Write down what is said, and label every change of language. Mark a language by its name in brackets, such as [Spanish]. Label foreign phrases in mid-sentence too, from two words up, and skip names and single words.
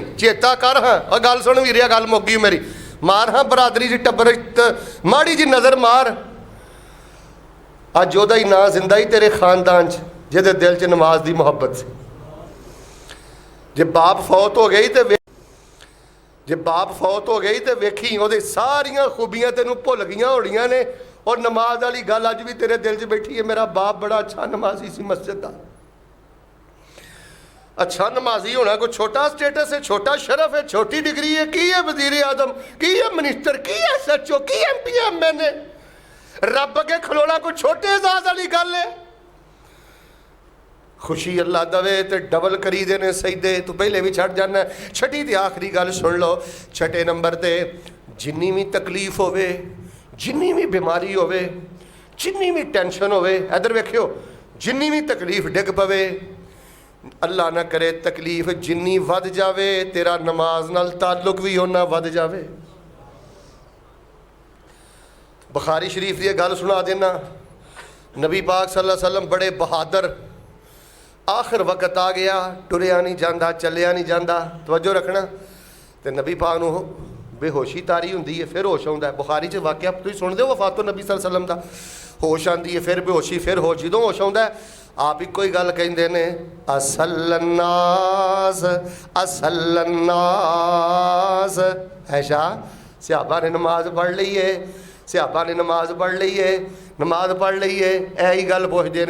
[Punjabi] ਚੇਤਾ ਕਰ ਹਾਂ, ਔਰ ਗੱਲ ਸੁਣ ਵੀਰਿਆ, ਗੱਲ ਮੁੱਕ ਗਈ ਮੇਰੀ। ਮਾਰ ਹਾਂ ਬਰਾਦਰੀ ਜੀ ਟੱਬਰ ਮਾੜੀ ਜੀ ਨਜ਼ਰ ਮਾਰ, ਅੱਜ ਓਦਾ ਹੀ ਨਾ ਜ਼ਿੰਦਾ ਹੀ ਤੇਰੇ ਖ਼ਾਨਦਾਨ ਚ ਜਿਹਦੇ ਦਿਲ ਚ ਨਮਾਜ਼ ਦੀ ਮੁਹੱਬਤ ਸੀ। ਜੇ ਬਾਪ ਫ਼ੌਤ ਹੋ ਗਈ ਤੋ ਜੇ ਬਾਪ ਫ਼ੌਤ ਹੋ ਗਈ ਤੋ ਵੇਖੀ ਓਹਦੇ ਸਾਰੀਆਂ ਖ਼ੂਬੀਆਂ ਤੈਨੂੰ ਭੁੱਲ ਗਈਆਂ ਹੋਣੀਆਂ ਨੇ। ਔਰ ਨਮਾਜ਼ ਵਾਲੀ ਗੱਲ ਅੱਜ ਭੀ ਤੇਰੇ ਦਿਲ ਚ ਬੈਠੀ ਹੈ। [Urdu] میرا باپ بڑا اچھا نمازی سی، مسجد کا اچھا نمازی ہونا کوئی چھوٹا اسٹیٹس ہے، چھوٹا شرف ہے، چھوٹی ڈگری ہے? [Punjabi] ਕੀ ਹੈ ਵਜ਼ੀਰ ਆਜ਼ਮ, ਕੀ ਹੈ ਮਿਨਿਸਟਰ, ਕੀ ਹੈ SHO, ਕੀ MP MNA? ਰੱਬ ਅੱਗੇ ਖਲੋਣਾ ਕੋਈ ਛੋਟੇ ਏਜ਼ਾਜ਼ ਵਾਲੀ ਗੱਲ ਹੈ? ਖ਼ੁਸ਼ੀ ਅੱਲਾਹ ਦਵੇ ਤੋ ਡਬਲ ਕਰੀ ਦੇਣੇ ਸਜਦੇ, ਤੂ ਪਹਿਲੇ ਭੀ ਛੱਡ ਜਾਣਾ। ਛੇਵੀਂ ਤੇ ਆਖ਼ਰੀ ਗੱਲ ਸੁਣ ਲੋ। ਛੇਵੇਂ ਨੰਬਰ ਤੇ ਜਿੰਨੀ ਭੀ ਤਕਲੀਫ਼ ਹੋਵੇ, ਜਿੰਨੀ ਭੀ ਬੀਮਾਰੀ ਹੋਵੇ, ਜਿੰਨੀ ਭੀ ਟੈਨਸ਼ਨ ਹੋਵੇ, ਇਧਰ ਵੇਖਿਓ, ਜਿੰਨੀ ਭੀ ਤਕਲੀਫ਼ ਡਿੱਗ ਪਵੇ, ਅੱਲਾਹ ਨਾ ਕਰੇ ਤਕਲੀਫ਼ ਜਿੰਨੀ ਵਧ ਜਾਵੇ ਤੇਰਾ ਨਮਾਜ਼ ਨਾਲ ਤਅੱਲੁਕ ਭੀ ਹੋਣਾ ਵਧ ਜਾਵੇ। ਬੁਖ਼ਾਰੀ ਸ਼ਰੀਫ਼ ਕੀ ਗੱਲ ਸੁਣਾ ਦੇਣਾ। ਨਬੀ ਪਾਕ [Arabic] صلى الله عليه وسلم [Punjabi] ਬੜੇ ਬਹਾਦੁਰ, ਆਖ਼ਰ ਵਕਤ ਆ ਗਿਆ, ਟੁਰਿਆ ਨਹੀਂ ਜਾਂਦਾ, ਚੱਲਿਆ ਨਹੀਂ ਜਾਂਦਾ। ਤਵੱਜੋ ਰੱਖਣਾ, ਤੋ ਨਬੀ ਪਾਕ ਨੂੰ ਬੇਹੋਸ਼ੀ ਤਾਰੀ ਹੁੰਦੀ ਹੈ, ਫਿਰ ਹੋਸ਼ ਆਉਂਦਾ ਹੈ। ਬੁਖ਼ਾਰੀ ਚ ਵਾਕਿਆ ਤੁਸੀਂ ਸੁਣਦੇ ਹੋ ਵਫ਼ਾਤੋ ਨਬੀ [Arabic] صلى الله عليه وسلم [Punjabi] ਦਾ, ਹੋਸ਼ ਆਂਦੀ ਹੈ ਫਿਰ ਬੇਹੋਸ਼ੀ ਫਿਰ ਹੋਸ਼। ਜਦੋਂ ਹੋਸ਼ ਆਉਂਦਾ ਹੈ ਆਪ ਇੱਕੋ ਹੀ ਗੱਲ ਕਹਿੰਦੇ ਨੇ, [Arabic] أصلى الناس أصلى الناس. [Punjabi] ਐਸ਼ਾ ਸਹਾਬਾ ਨੇ ਨਮਾਜ਼ ਪੜ੍ਹ ਲਈ ਹੈ, ਸਹਾਬਾ ਨੇ ਨਮਾਜ਼ ਪੜ੍ਹ ਲਈ ਹੈ, ਨਮਾਜ਼ ਪੜ੍ਹ ਲਈ ਹੈ, ਯਹੀ ਗੱਲ ਪੁੱਛਦੇ ਨੇ।